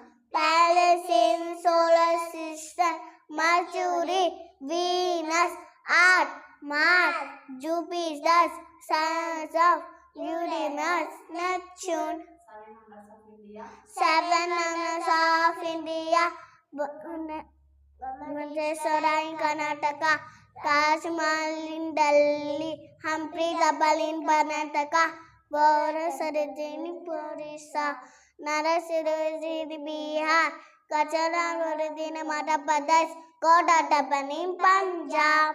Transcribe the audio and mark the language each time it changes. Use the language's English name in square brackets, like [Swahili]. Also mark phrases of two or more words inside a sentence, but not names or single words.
[English] Planets in solar system, Mercury, Venus, Earth, Mars, Jupiter, Saturn, of Uranus, Neptune. Seven wonders of India. Seven wonders of India, Mandeswara in Karnataka, Taj Mahal in Delhi, Humphrey Gabal in Karnataka, Bharatanatyam in Orissa, Narasiraj in Bihar, Kachara in Madhya Pradesh, Kodattapan in Punjab.